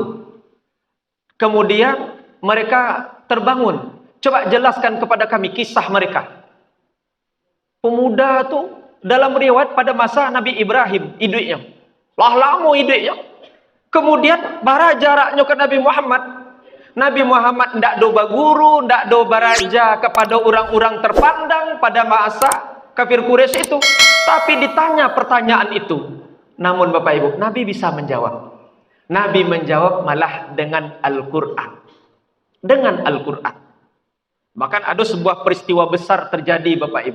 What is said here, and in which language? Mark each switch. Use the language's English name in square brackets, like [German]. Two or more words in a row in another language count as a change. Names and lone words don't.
[Indonesian] Kemudian mereka terbangun. Coba jelaskan kepada kami kisah mereka. Pemuda tu dalam riwayat pada masa Nabi Ibrahim hidupnya. Lah lama hidupnya. Kemudian bara jaraknya ke Nabi Muhammad. Nabi Muhammad [Minangkabau] ndak do baguru, ndak do baraja [Indonesian] kepada orang-orang terpandang pada masa kafir Quraisy itu. Tapi ditanya pertanyaan itu. Namun Bapak Ibu, Nabi bisa menjawab. Nabi menjawab malah dengan Al-Quran. Dengan Al-Quran. Bahkan ada sebuah peristiwa besar terjadi Bapak Ibu.